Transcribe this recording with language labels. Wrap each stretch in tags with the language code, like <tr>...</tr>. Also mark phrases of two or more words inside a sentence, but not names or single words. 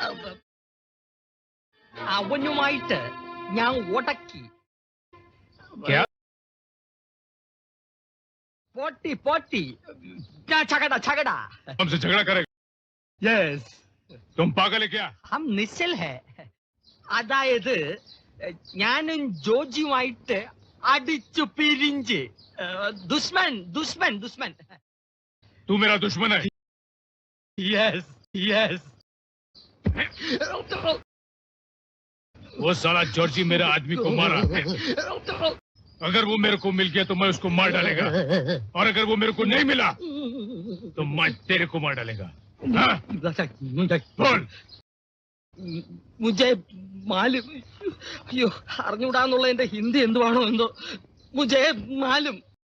<ml>അവനുമായിട്ട് ഞാൻ ഉടക്കി.</ml> <hi>क्या? പോട്ടി झगड़ा हमसे झगड़ा करेगा? यस. तुम पागल है क्या? हम निश्चल है.</hi> <ml>അതായത് ഞാനും ജോർജിയുമായിട്ട് അടിച്ചു പിരിഞ്ച്.</ml> <hi>ദുഷ്മൻ. तू मेरा दुश्मन है? यस. वो साला जॉर्जी मेरा आदमी को मारा है. अगर वो मेरे को मिल गया तो मैं उसको मार डालेगा, और अगर वो मेरे को नहीं मिला तो मैं तेरे को मार डालेगा. हाँ? बोल. मुझे मालूम.</hi> <ml>അയ്യോ, അറിഞ്ഞൂടാന്നുള്ള എന്റെ ഹിന്ദി എന്തുവാണോ എന്തോ.</ml> <hi>मुझे मालूम.</hi>